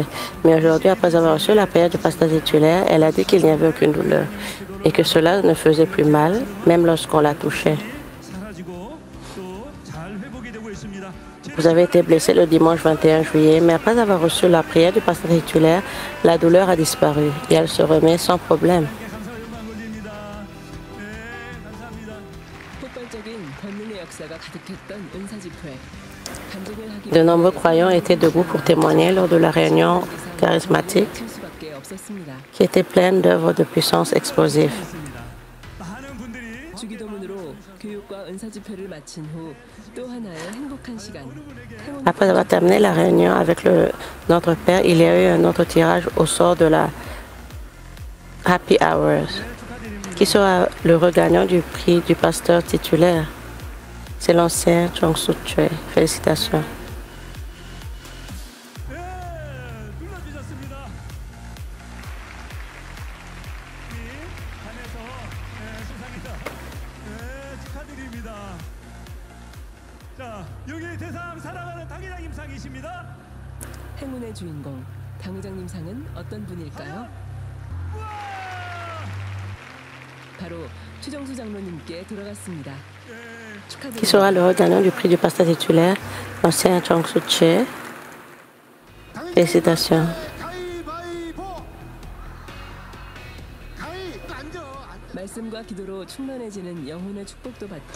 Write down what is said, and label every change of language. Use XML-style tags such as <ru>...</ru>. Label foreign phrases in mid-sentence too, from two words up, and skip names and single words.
<fr>Mais aujourd'hui, après avoir reçu la prière du pasteur titulaire, elle a dit qu'il n'y avait aucune douleur et que cela ne faisait plus mal, même lorsqu'on la touchait. Vous avez été blessé le dimanche 21 juillet, mais après avoir reçu la prière du pasteur titulaire, la douleur a disparu et elle se remet sans problème.</fr> <ko>감사 영광 돌립니다. 네, 감사합니다. 폭발적인 권능의 역사가 가득했던 은사 집회. 간증을 하기</ko> <fr>De nombreux croyants étaient debout pour témoigner lors de la réunion charismatique</fr> <ko>칠 수밖에 없었습니다.</ko> <fr>qui était pleine d'œuvres de puissance explosives.</fr> <ko>많은 분들이 주기도문으로 교육과 은사 집회를 마친 후 또 하나의 행복한 시간.</ko> <fr>Après avoir terminé la réunion avec notre Père, il y a eu un autre tirage au sort de la Happy Hours. Qui sera le regagnant du prix du pasteur titulaire? C'est l'ancien Chong Soo-choi. Félicitations.</fr> <ko>예, 눌러주셨습니다. 이 안에서 수상이다. 축하드립니다. 자, 여기 대상 사랑하는 당회장 임상이십니다. 행운의 주인공 당회장님 상은 어떤 분일까요? 바로 최정수 장로님께 돌아갔습니다.</ko> <fr>Qui sera le regagnant du prix du pasteur titulaire? L'ancien Chong Soo-choi. Félicitations.</fr> <ko>말씀과 기도로 충만해지는 영혼의 축복도 받고</ko>